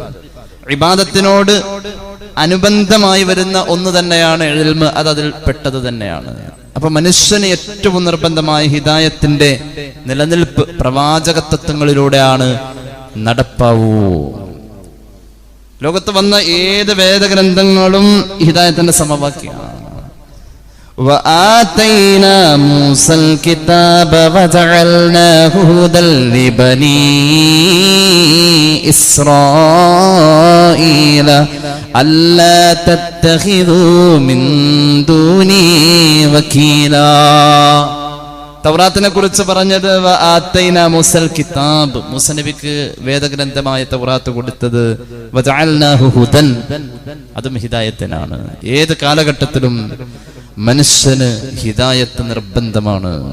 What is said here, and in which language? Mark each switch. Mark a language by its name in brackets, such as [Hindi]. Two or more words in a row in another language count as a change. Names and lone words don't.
[Malayalam] ഇബാദത്തിനോട് അനുബന്ധമായി വരുന്ന ഒന്ന് തന്നെയാണ് ഇൽമ്, അത് അതിൽ പെട്ടത് തന്നെയാണ്. അപ്പൊ മനുഷ്യന് ഏറ്റവും നിർബന്ധമായ ഹിദായത്തിന്റെ നിലനിൽപ്പ് പ്രവാചകത്വങ്ങളിലൂടെയാണ് നടപ്പാവൂ. ലോകത്ത് വന്ന ഏത് വേദഗ്രന്ഥങ്ങളും ഹിദായത്തിന്റെ സമവാക്യമാണ്. [Arabic] وآتينا موسى الكتاب وجعلناه هدى لبني إسرائيل ألا تتخذوا من دوني وكيلا. [Malayalam] തൗറാത്തിനെ കുറിച്ച് പറഞ്ഞത് [Arabic] وآتينا موسى الكتاب, [Malayalam] മൂസ നബിക്ക് വേദഗ്രന്ഥമായ തൗറാത്ത് കൊടുത്തത്. [Arabic] وجعلناه هدى, [Malayalam] അതും ഹിദായത്തിനാണ്. ഏത് കാലഘട്ടത്തിലും മനുഷ്യന് ഹിദായത്ത് നിർബന്ധമാണ്.